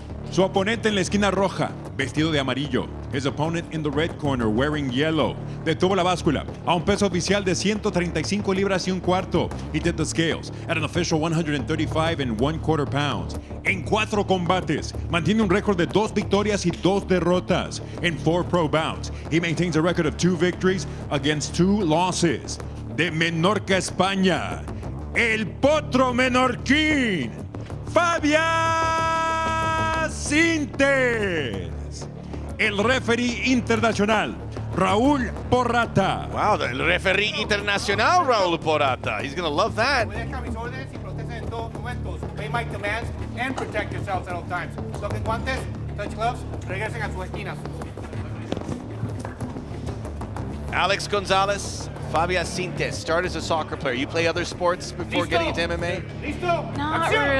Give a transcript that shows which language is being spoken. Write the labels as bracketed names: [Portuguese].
[Spanish] Su oponente en la esquina roja, vestido de amarillo. [English] His opponent in the red corner, wearing yellow. [Spanish] Detuvo la báscula a un peso oficial de 135 libras y un cuarto. [English] He did the scales at an official 135.25 pounds. [Spanish] En 4 combates, mantiene un récord de 2 victorias y 2 derrotas. [English] In 4 pro bouts, he maintains a record of 2 victories against 2 losses. [Spanish] De Menorca, España, el potro menorquín, Fabia Sintes. El referee internacional, Raúl Porrata. [English] Wow, the referee internacional, Raúl Porrata. He's going to love that. [Spanish] Obedezcan mis órdenes y protejan en todos momentos. [English] Obey my commands and protect yourselves at all times. [Spanish] Toquen guantes, [English] touch gloves, [Spanish] regresen a sus esquinas. Alex Gonzalez, Fabia Sintes. [English] Started as a soccer player. You play other sports before getting into MMA? [Spanish] Listo. [English] Not [Spanish] Acción.